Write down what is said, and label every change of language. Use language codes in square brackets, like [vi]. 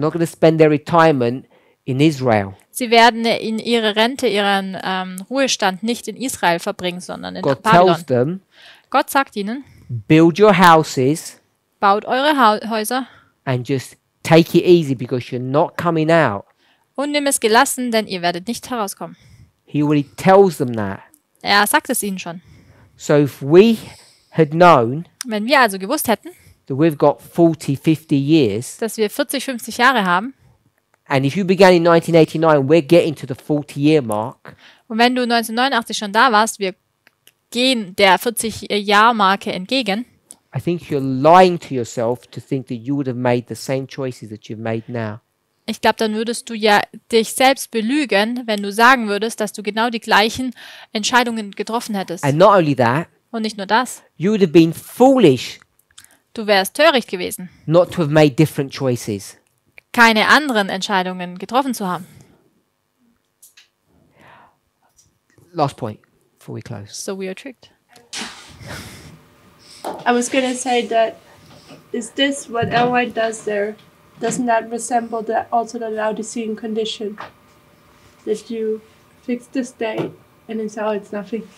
[en] not going to spend their retirement in Israel. [de] Sie werden in ihre Rente, ihren Ruhestand nicht in Israel verbringen, sondern in [en] God [de] Babylon. [en] tells them, [de] Gott sagt ihnen, [en] build your houses [de] baut eure Häuser [en] and just take it easy because you're not coming out. [de] und nimm es gelassen, denn ihr werdet nicht herauskommen. [en] He already tells them that. [de] Er sagt es ihnen schon. [en] So if we had known [de] Wenn wir also gewusst hätten, [en] that we've got 40, 50 years, [de] dass wir 40, 50 Jahre haben, [en] and if you began in 1989, we're getting to the 40-year mark, [de] und wenn du 1989 schon da warst, wir gehen der 40-Jahr-Marke entgegen, [en] I think you're lying to yourself to think that you would have made the same choices that you've made now. [de] ich glaube, dann würdest du ja dich selbst belügen, wenn du sagen würdest, dass du genau die gleichen Entscheidungen getroffen hättest. [en] And not only that, [de] Und nicht nur das, [en] you would have been foolish [de] du wärst töricht gewesen, [en] not to have made different choices. [de] keine anderen Entscheidungen getroffen zu haben. [en] Last point before we close. So we are tricked. I was gonna say that, is this what Ellen White does there? Doesn't that resemble also the Laodicean condition? That you fix this date and then say, oh, it's nothing.